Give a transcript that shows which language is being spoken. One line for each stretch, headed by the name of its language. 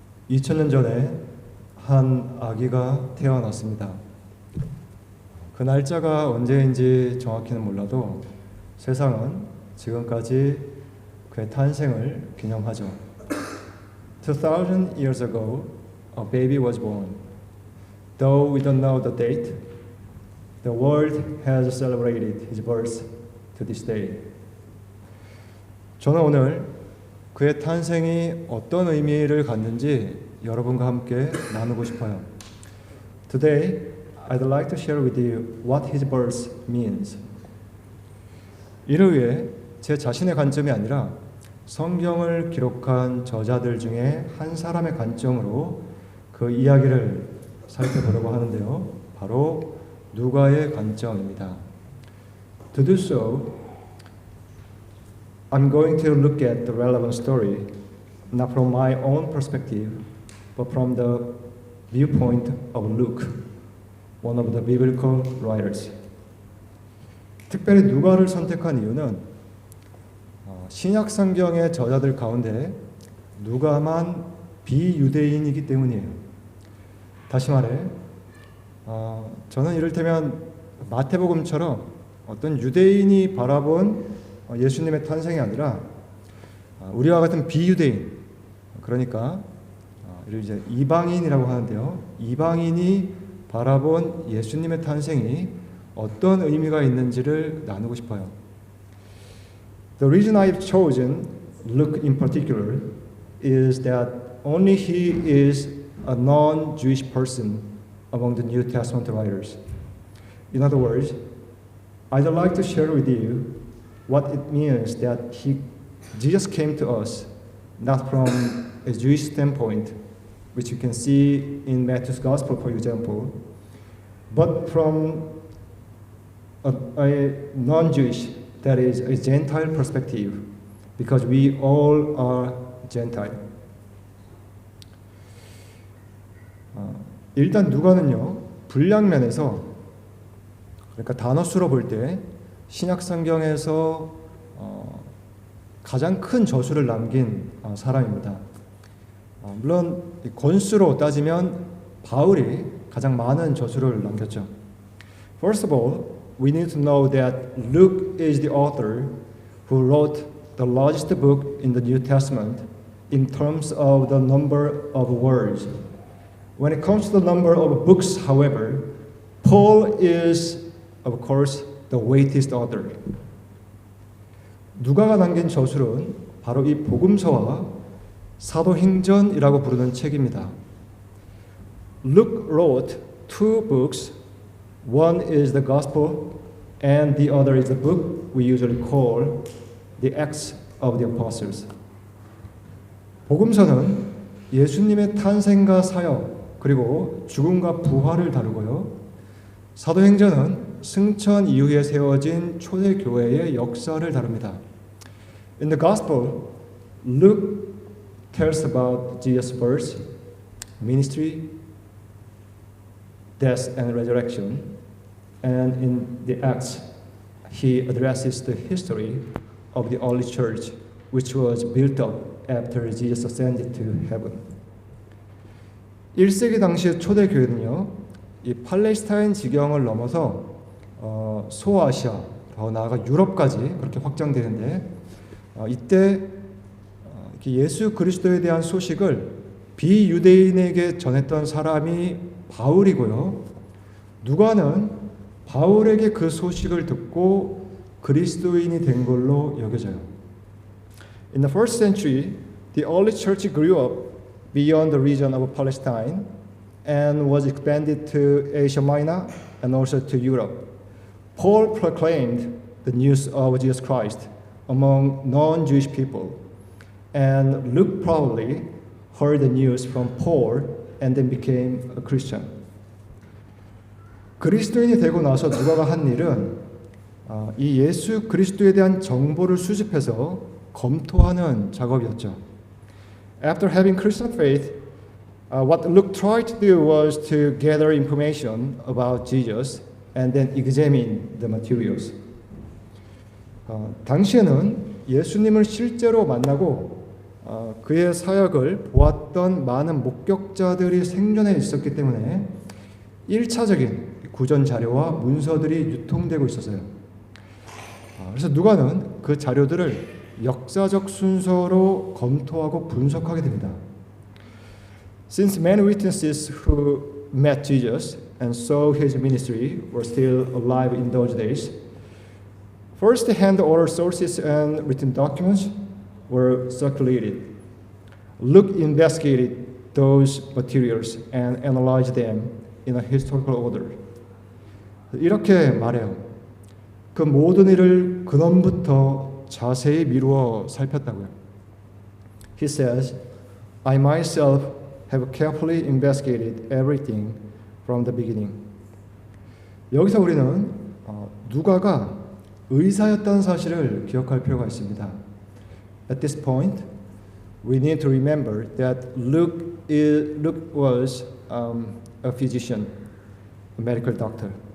Korean: 2000년 전에 한 아기가 태어났습니다. 그 날짜가 언제인지 정확히는 몰라도 세상은 지금까지 그의 탄생을 기념하죠.
English: 2000 years ago, a baby was born. Though we don't know the date, the world has celebrated his birth to this day.
Korean: 저는 오늘 그의 탄생이 어떤 의미를 갖는지 여러분과 함께 나누고 싶어요.
English: Today, I'd like to share with you what his birth means.
Korean: 이를 위해 제 자신의 관점이 아니라 성경을 기록한 저자들 중에 한 사람의 관점으로 그 이야기를 살펴보려고 하는데요. 바로 누가의 관점입니다.
English: To do so, I'm going to look at the relevant story not from my own perspective, but from the viewpoint of Luke, one of the biblical writers.
Korean: 특별히 누가를 선택한 이유는 신약 성경의 저자들 가운데 누가만 비유대인이기 때문이에요. 다시 말해, 저는 이를테면 마태복음처럼 어떤 유대인이 바라본 예수님의 탄생이 아니라 우리와 같은 비유대인, 그러니까 이를 이제 이방인이라고 하는데요. 이방인이 바라본 예수님의 탄생이 어떤 의미가 있는지를 나누고 싶어요.
English: The reason I've chosen Luke in particular is that only he is a non-Jewish person among the New Testament writers. In other words, I'd like to share with you what it means that Jesus came to us not from a Jewish standpoint, which you can see in Matthew's Gospel, for example, but from a non-Jewish, that is a Gentile perspective, because we all are Gentile.
Korean: 일단 누가는요, 분량면에서, 그러니까 단어수로 볼 때 신약 성경에서 가장 큰 저수를 남긴 사람입니다. 물론 권수로 따지면 바울이 가장 많은 저수를 남겼죠.
English: First of all, we need to know that Luke is the author who wrote the largest book in the New Testament in terms of the number of words. When it comes to the number of books, however, Paul is, of course, the weightiest author.
Korean: 누가가 남긴 저술은 바로 이 복음서와 사도행전이라고 부르는 책입니다.
English: Luke wrote two books. One is the Gospel, and the other is the book we usually call the Acts of the Apostles.
Korean: 복음서는 예수님의 탄생과 사역, 그리고 죽음과 부활을 다루고요. 사도행전은 승천 이후에 세워진 초대교회의 역사를 다룹니다.
English: In the Gospel, Luke tells about Jesus' birth, ministry, death and resurrection. And in the Acts, he addresses the history of the early church, which was built up after Jesus ascended to heaven.
Korean: 1세기 당시의 초대교회는요, 이 팔레스타인 지경을 넘어서 소아시아, 더 나아가 유럽까지 그렇게 확장되는데, 이때 예수 그리스도에 대한 소식을 비유대인에게 전했던 사람이 바울이고요. 누가는 바울에게 그 소식을 듣고 그리스도인이 된 걸로 여겨져요.
English: In the first century, the early church grew up beyond the region of Palestine and was expanded to Asia Minor and also to Europe. Paul proclaimed the news of Jesus Christ among non-Jewish people, and Luke probably heard the news from Paul and then became a Christian.
Korean: 그리스도인이 되고 나서 누가가 한 일은 이 예수 그리스도에 대한 정보를 수집해서 검토하는 작업이었죠.
English: After having Christian faith, what Luke tried to do was to gather information about Jesus and then examine the materials.
Korean: 당시에는 예수님을 실제로 만나고 그의 사역을 보았던 많은 목격자들이 생존해 있었기 때문에 1차적인 구전 자료와 문서들이 유통되고 있었어요. 그래서 누가는 그 자료들을 역사적 순서로 검토하고 분석하게 됩니다.
English: Since many witnesses who met Jesus and saw his ministry were still alive in those days, first-hand oral sources and written documents were circulated. Luke investigated those materials and analyzed them in a historical order.
Korean: 이렇게 말해요. 그 모든 일을 근원부터 자세히 미루어 살폈다고요.
English: He says, I myself have carefully investigated everything from the beginning.
Korean: 여기서 우리는 누가가 의사였다는 사실을 기억할 필요가 있습니다.
English: At this point, we need to remember that Luke was a physician, a medical doctor.